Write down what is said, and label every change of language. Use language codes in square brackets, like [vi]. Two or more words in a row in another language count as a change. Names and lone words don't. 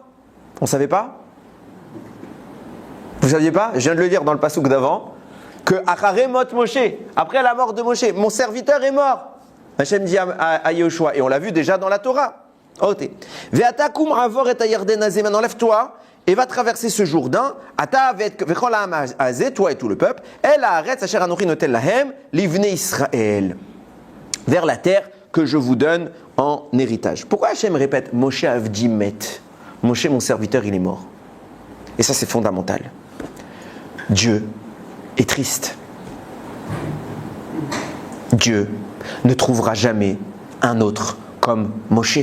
[fr] On ne savait pas? Vous ne saviez pas? Je viens de le dire dans le passouk d'avant, que Acharemot Moshe, après la mort de Moshe, mon serviteur est mort. Hachem dit à Yehoshua, et on l'a vu déjà dans la Torah. [he] ועתה קום עבור את הירדן הזה, [fr] maintenant lève-toi et va traverser ce Jourdain, [he] אתה וכל העם הזה, [fr] toi et tout le peuple, [he] אל הארץ אשר אנכי נותן להם לבני ישראל, [fr] vers la terre que je vous donne en héritage. Pourquoi Hachem répète Moshe Avdimet? Moshe, mon serviteur, il est mort. Et ça, c'est fondamental. Dieu est triste. Dieu ne trouvera jamais un autre comme Moshe.